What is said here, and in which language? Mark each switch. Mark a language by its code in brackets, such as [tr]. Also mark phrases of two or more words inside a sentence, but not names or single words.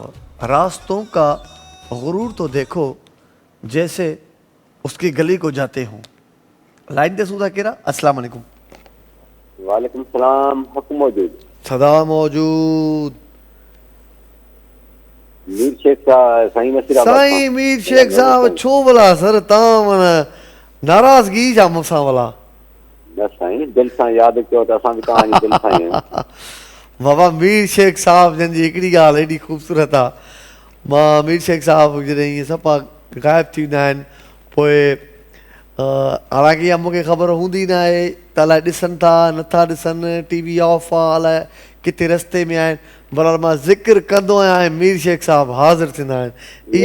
[hi] रास्तों का गुरूर तो देखो जैसे उसकी गली को जाते हों। [sd] लाइन दे सूदा केरा। [ar] السلام عليكم. وعليكم السلام. [sd] हुक्म मौजूद? सदा मौजूद। मीर शेख साहब, साईं मसीरा साईं मीर शेख साहब छो भला सर ता मन नाराजगी जा मूंसां भला? बस साईं दिल सां याद कयो त असां भी तव्हांजी दिल सां आहियूं। बाबा मीर शेख साहब जन जी हिकिड़ी ॻाल्हि एॾी ख़ूबसूरत आहे। मां मीर शेख साहब जॾहिं इहे सफ़ा ग़ाइबु थींदा आहिनि पोइ हालांकि इहा मूंखे ख़बर हूंदी न आहे त अलाए ॾिसनि था नथा ॾिसनि, टीवी ऑफ आहे, अलाए किथे रस्ते में आहिनि, बराबरि मां ज़िक्र कंदो आहियां ऐं मीर शेख साहब हाज़िर थींदा आहिनि।